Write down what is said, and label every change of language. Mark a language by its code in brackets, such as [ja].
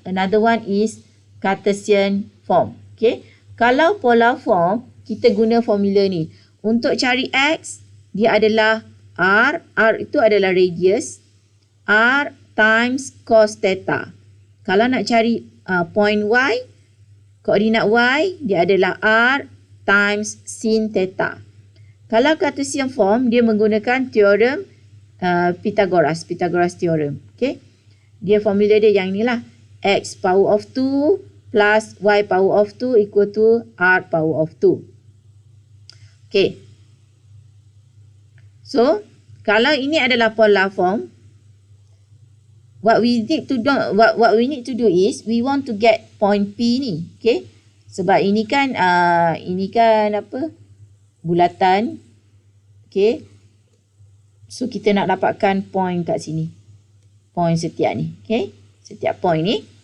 [en] Another one is Cartesian form. [ms] Okay. Kalau polar form, kita guna formula ni. Untuk cari X, dia adalah R. R itu adalah radius. R times cos theta. Kalau nak cari point Y, koordinat Y, dia adalah R times sin theta. Kalau Cartesian form, dia menggunakan teorem Pythagoras theorem. Okay. Dia formula dia yang inilah. [en] X power of 2 plus Y power of 2 equal to R power of 2. Okay. [ms] So, kalau ini adalah polar form, [en] what we need to do is we want to get point P ni. [ms] Okay. Sebab ini kan apa? Bulatan. Okay. So kita nak dapatkan point kat sini. Point setiap ni. Okay. Setiap point ni.